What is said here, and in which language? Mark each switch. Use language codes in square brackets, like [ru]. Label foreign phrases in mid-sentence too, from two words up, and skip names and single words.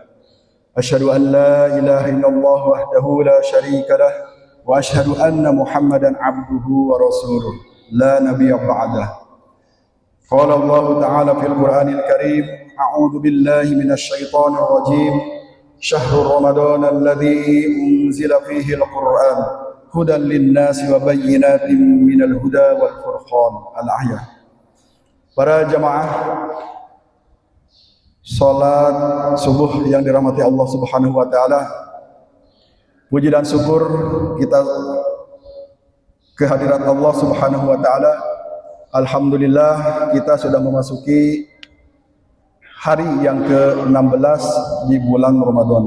[ar] أشهد أن لا إله إلا الله وحده لا شريك له وأشهد أن محمدا عبده ورسوله لا نبي بعده. قال الله تعالى في القرآن الكريم، أعوذ بالله من الشيطان الرجيم. شهر رمضان الذي أنزل فيه القرآن هدى للناس وبينات من الهدى والفرقان. [id] Al-Ayah. Para jamaah salat subuh yang dirahmati [ar] الله سبحانه وتعالى, [id] puji dan syukur kita kehadirat [ar] الله سبحانه وتعالى. [id] Alhamdulillah kita sudah memasuki hari yang ke-16 di bulan Ramadan.